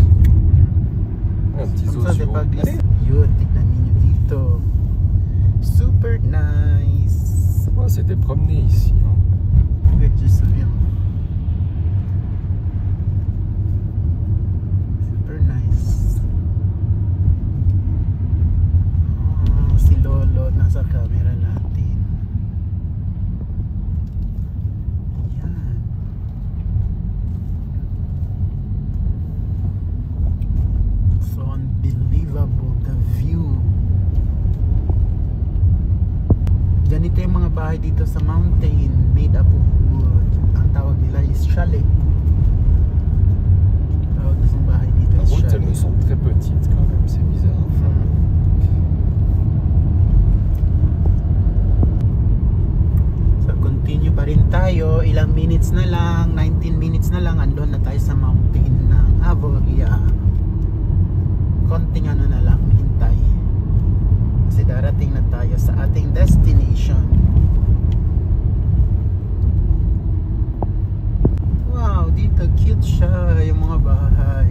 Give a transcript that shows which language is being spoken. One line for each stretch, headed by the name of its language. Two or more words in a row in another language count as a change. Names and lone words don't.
French: Un petit zoo sur route.
Filipino: Yun, tignan ninyo dito.
English: Super nice.
French: Ouais, c'était promené ici. Hein.
English: Wait, just so yun. Super nice.
Filipino: Oh, si Lolo nasa camera natin. Yan.
English: So unbelievable the view.
Filipino: Ganito yung mga bahay dito sa mountain,
English: made up of wood.
Filipino: Ang tawag nila is chalet. Tawag na sa bahay dito
French: La
Filipino: is
French: route,
Filipino: chalet.
French: elles me semblent très petites quand même, c'est bizarre. Enfin,
Filipino: So continue pa rin tayo, ilang minutes na lang, 19 minutes na lang, andun na tayo sa mountain ng Avoria. Konting ano na lang, hintay. Kasi darating na tayo sa ating destination. Wow, dito cute siya yung mga bahay.